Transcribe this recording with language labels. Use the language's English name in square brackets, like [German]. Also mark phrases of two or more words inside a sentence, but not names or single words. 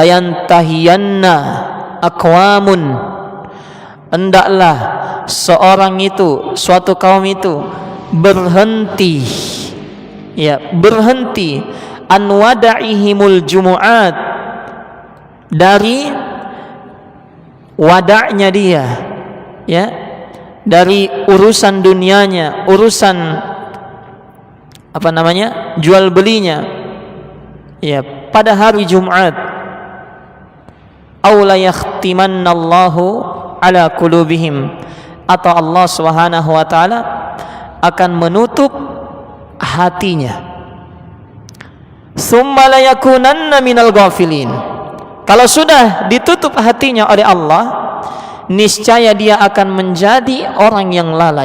[Arabic] لينتهين أقوام, [Indonesian] hendaklah seorang itu, suatu kaum itu berhenti, ya, berhenti [Arabic] عن ودعهم الجمعات, [Indonesian] dari wada'nya dia, ya, dari urusan dunianya, urusan apa namanya, jual belinya, ya, pada hari Jumat. [Arabic] أو ليختمن الله على قلوبهم, [Indonesian] atau Allah [Arabic] سبحانه وتعالى [Indonesian] akan menutup hatinya. [Arabic] ثم ليكونن من الغافلين. [Indonesian] Kalau sudah ditutup hatinya oleh Allah, niscaya dia akan menjadi orang yang lalai.